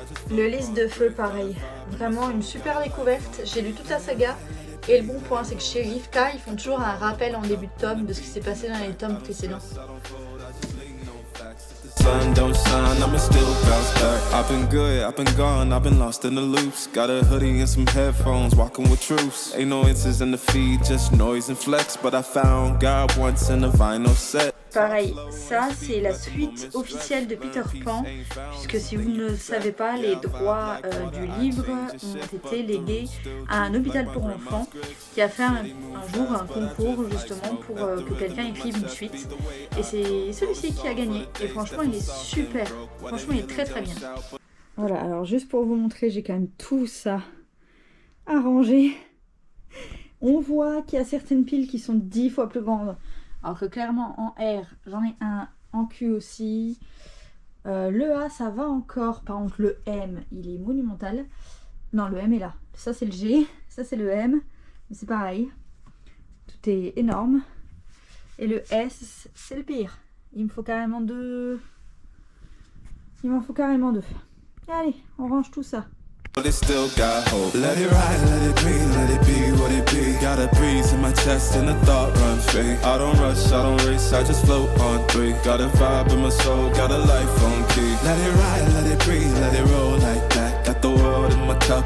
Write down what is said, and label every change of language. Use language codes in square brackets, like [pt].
[fr] Le Lys de Feu, pareil. Vraiment une super découverte. J'ai lu toute la saga. Et le bon point, c'est que chez Rivka, ils font toujours un rappel en début de tome de ce qui s'est passé dans les tomes précédents. [en] Sun don't shine, I'ma still bounce back. I've been good, I've been gone, I've been lost in the loops. Got a hoodie and some headphones, walking with truths. Ain't no answers in the feed, just noise and flex. But I found God once in a vinyl set. [fr] Pareil, ça c'est la suite officielle de Peter Pan, puisque si vous ne le savez pas, les droits du livre ont été légués à un hôpital pour enfants qui a fait un jour un concours justement pour que quelqu'un écrive une suite. Et c'est celui-ci qui a gagné. Et franchement, il est super. Franchement, il est très très bien. Voilà, alors juste pour vous montrer, j'ai quand même tout ça arrangé. On voit qu'il y a certaines piles qui sont 10 fois plus grandes. Alors que clairement en R, j'en ai un en Q aussi. Le A, ça va encore. Par contre, le M, il est monumental. Non, le M est là. Ça, c'est le G. Ça, c'est le M. Mais c'est pareil. Tout est énorme. Et le S, c'est le pire. Il me faut carrément deux. Il m'en faut carrément deux. Allez, on range tout ça. [en] It still got hope. Let it ride, let it be, let it be what it be. Got a breeze in my chest and a thought run free. I don't rush, I don't race, I just float on 3. Got a vibe in my soul, got a life on key. Let it ride, let it breathe, let it roll like that. Got the world in my cup